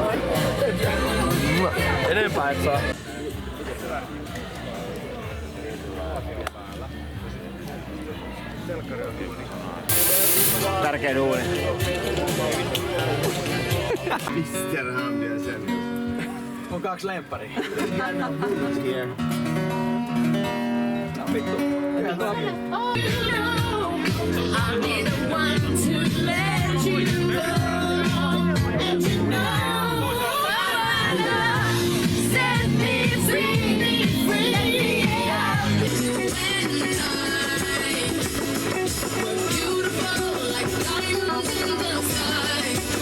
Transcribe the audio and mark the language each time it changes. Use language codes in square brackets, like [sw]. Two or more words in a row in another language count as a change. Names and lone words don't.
[fi] Enempää et saa. Tärkein duuni. Misterhän vielä sen. On 2 lempparia. Vittu. [en] I need the one to let you know, and you know, set me free, free. We're beautiful like diamonds in the sky.